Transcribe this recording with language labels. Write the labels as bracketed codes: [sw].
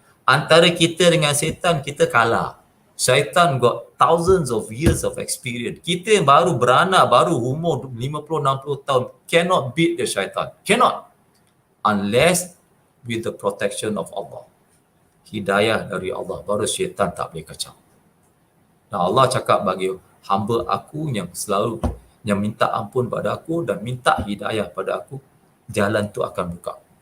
[ms] Antara kita dengan syaitan, kita kalah. [en] Syaitan got thousands of years of experience. [ms] Kita yang baru beranak, baru umur 50-60 tahun, [en] cannot beat the syaitan. Cannot. Unless with the protection of Allah. [ms] Hidayah dari Allah, baru syaitan tak boleh kacau. Dan Allah cakap bagi hamba aku yang selalu yang minta ampun pada aku dan minta hidayah pada aku, jalan tu akan buka.